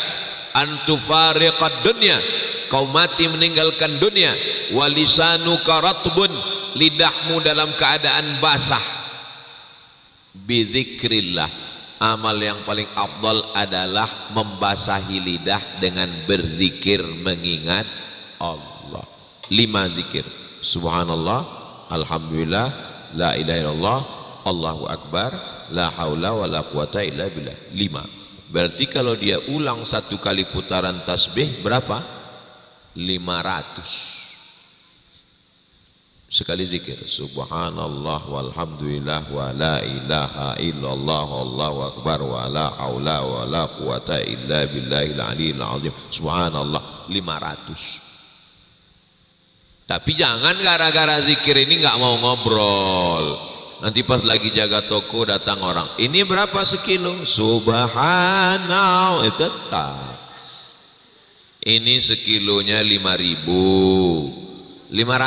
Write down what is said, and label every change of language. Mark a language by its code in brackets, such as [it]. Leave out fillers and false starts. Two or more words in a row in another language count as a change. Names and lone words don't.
[ar] أن تفارق الدنيا, [id] kau mati meninggalkan dunia, [ar] ولسانك رطب, [id] lidahmu dalam keadaan basah. Bidzikrillah, amal yang paling afdal adalah membasahi lidah dengan berzikir mengingat Allah. [ar] 5 zikir: سبحان الله، الحمد لله, لا إله إلا الله، الله أكبر، لا حول ولا قوة إلا بالله. 5. [id] Berarti kalau dia ulang 1 kali putaran tasbih berapa? 500. Sekali zikir, [ar] سبحان الله والحمد لله ولا إله إلا الله الله أكبر ولا حول ولا قوة إلا بالله العلي العظيم. [id] Subhanallah 500. Tapi jangan gara-gara zikir ini nggak mau ngobrol. Nanti pas lagi jaga toko datang orang, ini berapa sekilo? Subhanallah, itu tetap. Ini sekilonya 5.000.